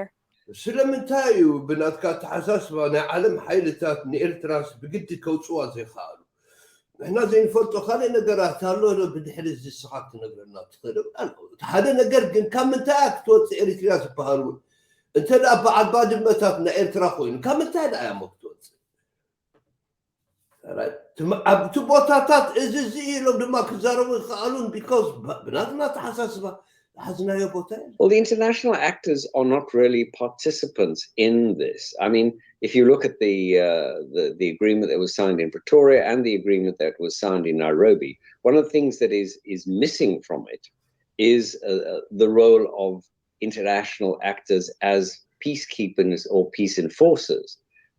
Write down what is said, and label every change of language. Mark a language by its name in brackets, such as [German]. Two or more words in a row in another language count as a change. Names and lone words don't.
[Tigrinya] ስለምንታይ እዩ ብናትካ ተሓሳስባ ናይ ዓለም ሓይልታት ንኤርትራስ ብግዲ ከውፅዋ ዘይከኣሉ ንሕና ዘይንፈልጦ ካልእ ነገራት ኣሎ ብድሕሪ እዚ ስኻ ትነግረና ትኽእል ሓደ ነገር ግን ካብ ምንታይ ክትወፅእ ኤርትራ ዝበሃል እውን እንተ ደኣ በዓል ባድመታት ናይ ኤርትራ ኮይኑ ካብ ምንታይ ደኣ እያ ክትወፅእ ኣብቲ ቦታታት እዚ እዚ ኢሎም ድማ ክዛረቡ ይከኣሉን ቢካዝ ብናትና ተሓሳስባ [English] Well, the international actors are not really participants in this. I mean, if you look at the agreement that was signed in Pretoria and the agreement that was signed in Nairobi, one of the things that is missing from it is the role of international actors as peacekeepers or peace enforcers.